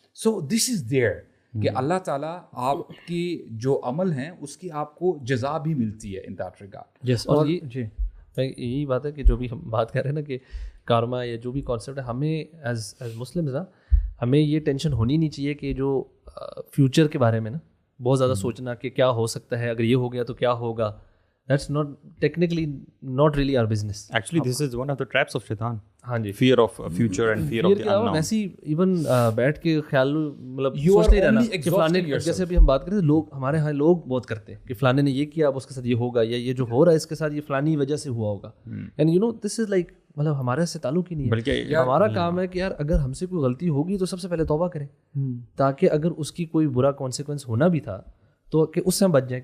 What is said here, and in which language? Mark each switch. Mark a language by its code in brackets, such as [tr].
[en] so this is there [ur] کہ اللہ تعالیٰ آپ کی جو عمل ہیں اس کی آپ کو جزا بھی ملتی ہے [en] In that regard. [ur] یس, اور جی یہی بات ہے کہ جو بھی ہم بات کر رہے ہیں نا کہ کارما یا جو بھی کانسیپٹ ہے, ہمیں ایز مسلمز نا ہمیں یہ ٹینشن ہونی نہیں چاہیے کہ جو فیوچر کے بارے میں نا بہت زیادہ سوچنا کہ کیا ہو سکتا ہے, اگر یہ ہو گیا تو کیا ہوگا. [en] That's not technically not really our business. Actually, this is one of the traps of shaitan. [ur] ہاں جی, [en] fear of future and fear of the unknown. [ur] ویسے ایون بیٹھ کے خیال مطلب سوچتے ہی رہنا کہ فلانے, جیسے ابھی ہم بات کریں لوگ ہمارے یہاں لوگ بہت کرتے ہیں کہ فلانے نے یہ کیا اب اس کے ساتھ یہ ہوگا, یا یہ جو ہو رہا ہے اس کے ساتھ یہ فلانی وجہ سے ہوا ہوگا. [en] and you know this is like [ur] مطلب ہمارے سے تعلق ہی نہیں ہے, بلکہ ہمارا کام ہے کہ یار اگر ہم سے کوئی غلطی ہوگی تو سب سے پہلے توبہ کریں, تاکہ اگر اس کی کوئی برا کانسیکوینس ہونا بھی تھا تو کہ اس سے ہم بچ جائیں.